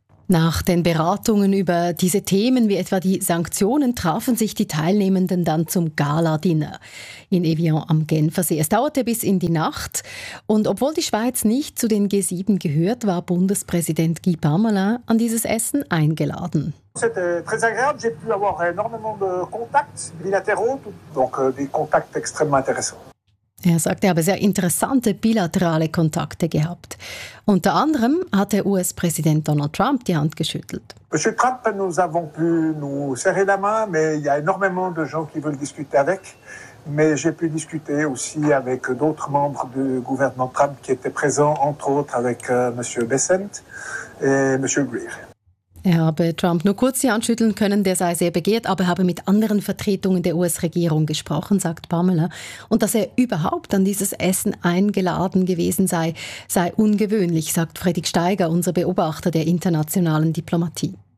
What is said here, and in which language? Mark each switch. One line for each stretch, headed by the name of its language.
German: Nach den Beratungen über diese Themen, wie etwa die Sanktionen, trafen sich die Teilnehmenden dann zum Gala-Dinner in Evian am Genfersee. Es dauerte bis in die Nacht. Und obwohl die Schweiz nicht zu den G7 gehört, war Bundespräsident Guy Parmelin an dieses Essen eingeladen.
French: C'était très agréable. J'ai pu avoir énormément de contacts bilatéraux, donc des contacts extrêmement intéressants.
German: Er sagt, er habe sehr interessante bilaterale Kontakte gehabt. Unter anderem hat der US-Präsident Donald Trump die Hand geschüttelt.
French: Monsieur Trump, nous avons pu nous serrer la main, mais il y a énormément de gens qui veulent discuter avec. Mais j'ai pu discuter aussi avec d'autres membres du gouvernement Trump qui étaient présents, entre autres avec Monsieur Bessent et Monsieur Greer.
German: Er habe Trump nur kurz die Hand schütteln können, der sei sehr begehrt, aber er habe mit anderen Vertretungen der US-Regierung gesprochen, sagt Pamela. Und dass er überhaupt an dieses Essen eingeladen gewesen sei, sei ungewöhnlich, sagt Fredrik Steiger, unser Beobachter der internationalen Diplomatie.